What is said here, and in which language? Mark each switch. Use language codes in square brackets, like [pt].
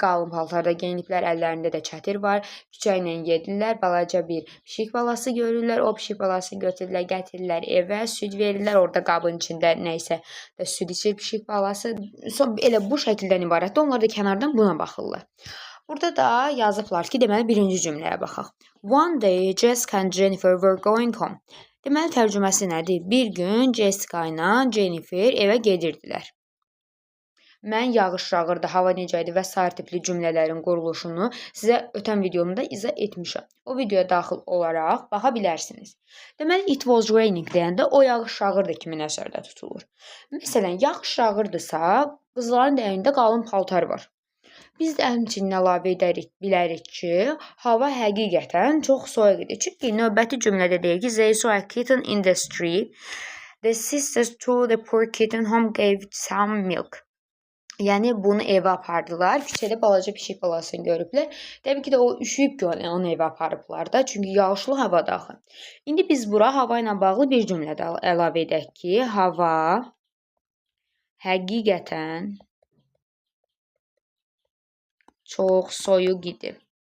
[az] Qalın paltarda geyiniblər. Əllərində də çətir var. Küçə ilə gedirlər. Balaca bir pişik balası görürlər. O pişik balasını götürürlər, gətirirlər evə. Süd verirlər. Orada qabın içində nəysə də süd içir pişik balası. Elə bu şəkildən ibarətdir. Onlar da kənardan buna baxırlar. Burada da yazıblar ki, deməli birinci cümləyə baxaq. [en] One day Jessica and Jennifer were going home. [az] Deməli tərcüməsi nədir? Bir gün Jessica ilə Jennifer evə gedirdilər. Mən yağış yağırdı, hava necə idi və sair tipli cümlələrin quruluşunu sizə ötən videomda izah etmişəm. O videoya daxil olaraq baxa bilərsiniz. Deməli [en] it was raining [az] deyəndə o yağış yağırdı kimi nəzərdə tutulur. Məsələn, yağış yağırdısa, qızların da əlində qalın paltar var. Biz də həmçinin əlavə edərik, bilərik ki, hava həqiqətən çox soyuq idi. Çünki növbəti cümlədə deyir ki, [en] they saw a kitten in the street. The sisters took the poor kitten home, gave some milk. [az] Yəni bunu evə apardılar. Küçədə balaca pişik balasını görüblər. Təbii ki də o üşüyüb ki, onu evə aparıblar da. Çünki yağışlı havada axı. İndi biz bura hava ilə bağlı bir cümlə də əlavə edək ki, hava həqiqətən çox soyuq idi.